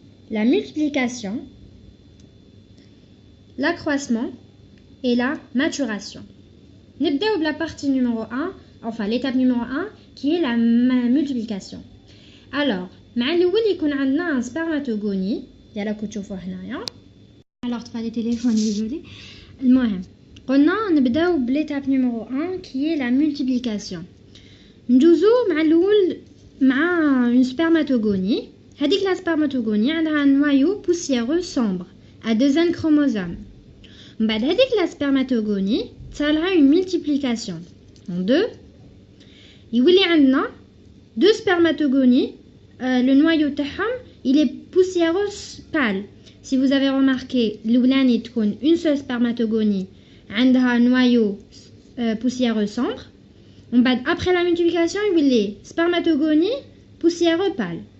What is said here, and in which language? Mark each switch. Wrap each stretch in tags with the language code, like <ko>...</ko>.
<fr>La multiplication, l'accroissement et la maturation.</fr> <ar>نبداو بلا</ar> <fr>partie numéro 1, enfin l'étape numéro 1 qui est la multiplication.</fr> <ar>Alors, مع الاول يكون عندنا un spermatogone ديال راكم تشوفوه هنايا. Alors طفى لي تليفون désolé. المهم قلنا نبداو بليتاب</ar> <fr>numéro 1 qui est la multiplication.</fr> <ar>ندوزو مع الاول مع une spermatogone. هذيك</ar> <fr>لا spermatogone</fr> <ar>عندها</ar> <fr>un noyau poussiéreux sombre à 2 chromosomes.</fr> <ar>من بعد هذيك</ar> <fr>لا spermatogone</fr> <ar>تصالها</ar> <fr>une multiplication en 2.</fr> <ar>يولي عندنا 2 spermatogones.</ar> <fr>Le noyau</fr> <ar>تاعهم</ar> <fr>il est poussiéreux pâle. Si vous avez remarqué</fr> <ar>الاولاني تكون</ar> <fr>une seule spermatogone</fr> <ar>عندها</ar> <fr>noyau poussiéreux sombre.</fr> <ar>من بعد</ar> <fr>après la multiplication</fr> <ar>يولي</ar> <fr>spermatogone poussiéreux pâle.</fr>